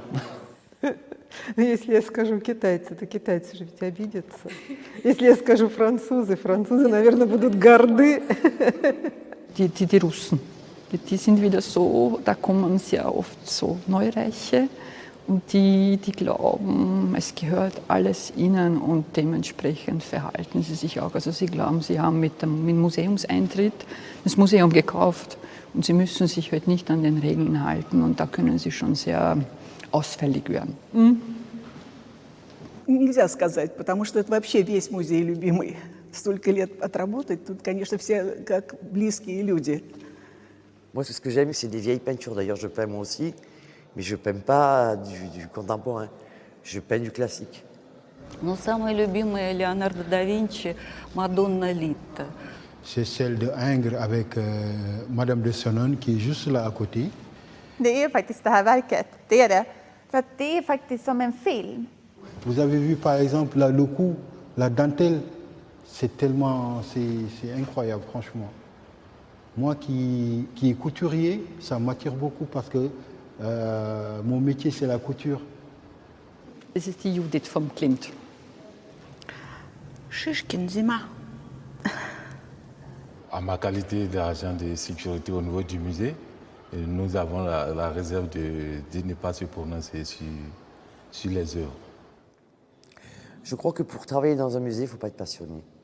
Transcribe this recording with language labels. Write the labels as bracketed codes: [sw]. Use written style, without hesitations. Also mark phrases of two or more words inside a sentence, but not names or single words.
[ru] Если я скажу китайцы, то китайцы же ведь обидятся. Если я скажу французы, французы, наверное, будут горды. [de] Die Russen, die sind wieder so, da kommen sehr oft so Neureiche und die glauben, es gehört alles ihnen und dementsprechend verhalten sie sich auch. Also sie glauben, sie haben mit dem Museumseintritt das Museum gekauft und sie müssen sich halt nicht an den Regeln halten und da können sie schon sehr ausfällig werden. [ru] Нельзя сказать, потому что это вообще весь музей любимый. Столько лет отработать, тут, конечно, все как близкие люди. [fr] Moi, ce que j'aime, c'est des vieilles peintures. D'ailleurs, je peins moi aussi, mais je ne peins pas du contemporain. Je peins du classique. [ru] Но самая любимая Леонардо да Винчи Мадонна Литта. [fr] C'est celle de Ingres avec Madame de Senones qui est juste là à côté. [sv] Det är faktiskt det här verket, det är det. För att det är faktiskt som en film. [fr] Vous avez vu par exemple là, le cou, la dentelle, c'est tellement, c'est incroyable franchement. Moi qui est couturier, ça m'attire beaucoup parce que mon métier c'est la couture. [de] Das ist die Judith vom Klimt. Shishkin Zima. [fr] À ma qualité d'agent de sécurité au niveau du musée, nous avons la réserve de ne pas se prononcer sur les œuvres. Je crois que pour travailler dans un musée, il ne faut pas être passionné.